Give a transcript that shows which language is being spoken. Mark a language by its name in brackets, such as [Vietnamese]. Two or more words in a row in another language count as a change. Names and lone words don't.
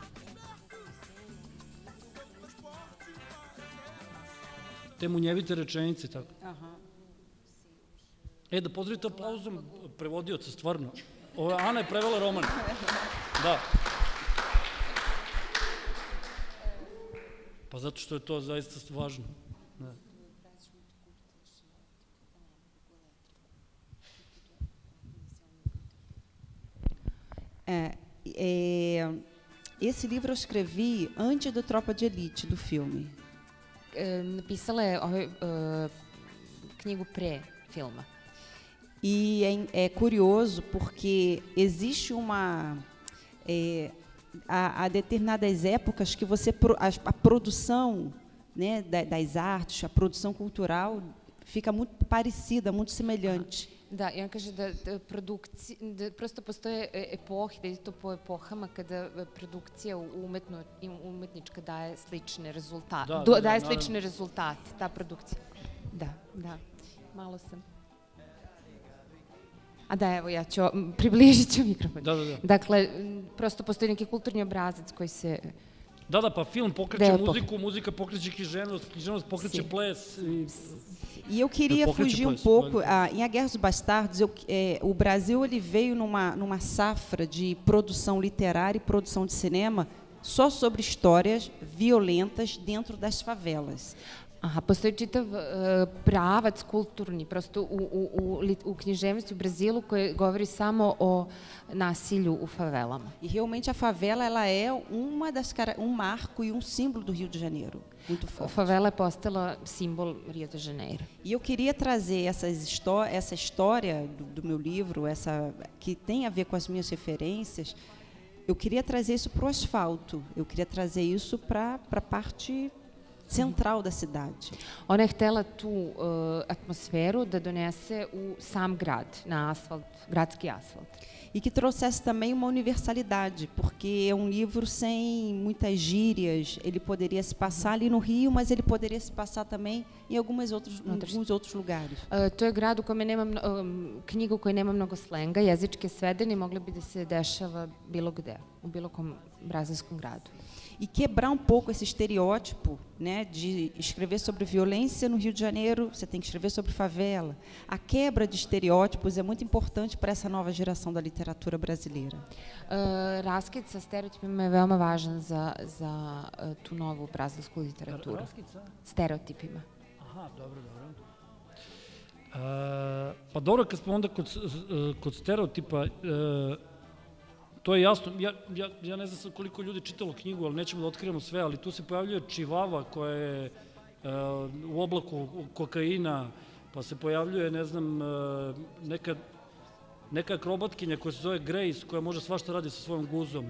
[Serbian] Te munjevite rečenice, tako. Da pozdravite aplauzom prevodioca, stvarno. Ana je prevela roman. Da. Pa zato što je to zaista važno. [Portuguese] Esse livro eu escrevi antes da Tropa de Elite, do filme. [Serbian] Napisala je knjigu pre filma. [Portuguese] E é curioso porque existe há determinadas épocas que a produção, né, das artes, a produção cultural fica muito parecida, muito semelhante. [Serbian] Da, i on kaže da prosto postoje epohe, da je to po epohama kada produkcija umetnička daje slične rezultate. Daje slične rezultate, ta produkcija. Da, malo sam. Evo, ja ću, približit ću mikrofon. Da. Dakle, prosto postoji neki kulturni obrazac koji se... Da, pa film pokreće muziku, muzika pokreće književnost pokreće ples. [Portuguese] E eu queria fugir pouco. Em A Guerra dos Bastardos, o Brasil ele veio numa safra de produção literária e produção de cinema só sobre histórias violentas dentro das favelas. [Serbian] Postoji čitav pravac kulturni, prosto u književnosti u Brazilu koji govori samo o nasilju u favelama. [Portuguese] E realmente a favela ela é marco e símbolo do Rio de Janeiro. Muito forte. [Serbian] Favela je postala simbol Rio de Janeiro. [Portuguese] E eu queria trazer essa história do meu livro, que tem a ver com as minhas referências. Eu queria trazer isso para o asfalto. Eu queria trazer isso para a parte central da cidade. [Serbian] Ona je htela tu atmosferu da donese u sam grad, na asfalt, gradski asfalt. [Portuguese] E que trouxesse também uma universalidade, porque é livro sem muitas gírias. Ele poderia se passar ali no Rio, mas ele poderia se passar também em alguns outros lugares. [Serbian] To je grad u kome nema knjigu koja nema mnogo slenga, jezičke svedeni, mogli bi da se dešava bilo gde, u bilo kom brazilskom gradu. [Portuguese] E quebrar pouco esse estereótipo, né, de escrever sobre violência no Rio de Janeiro, você tem que escrever sobre favela. A quebra de estereótipos é muito importante para essa nova geração da literatura brasileira. [Serbian] Raskid sa stereotipima je veoma važan za tu novu brazilsku literaturu. Raskid sa? Stereotipima. Aha, dobro. Pa dobro, kad smo onda kod stereotipa, to je jasno, ja ne znam sad koliko ljudi čitalo knjigu, ali nećemo da otkrivamo sve, ali tu se pojavljuje čivava koja je u oblaku kokaina, pa se pojavljuje, ne znam, neka akrobatkinja koja se zove Grace, koja može svašta radi sa svojom guzom.